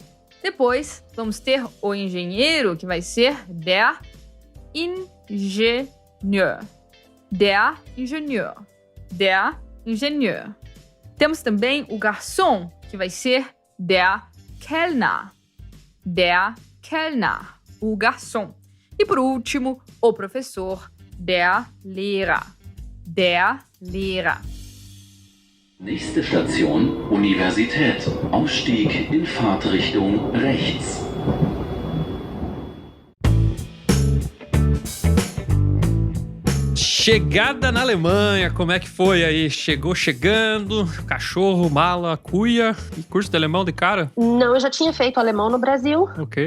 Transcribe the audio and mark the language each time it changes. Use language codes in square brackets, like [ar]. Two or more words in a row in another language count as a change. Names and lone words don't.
[pt] Depois, vamos ter o engenheiro, que vai ser [de] der Ingenieur. Der Ingenieur. Der Ingenieur. [pt] Temos também o garçom, que vai ser [de] der Kellner. Der Kellner. [pt] O garçom. E por último, o professor, [de] der Lehrer. Der Lehrer. Nächste Station, Universität. Ausstieg in Fahrtrichtung rechts. [pt] Chegada na Alemanha, como é que foi aí? Chegando, cachorro, mala, cuia e curso de alemão de cara? Não, eu já tinha feito alemão no Brasil, Ok.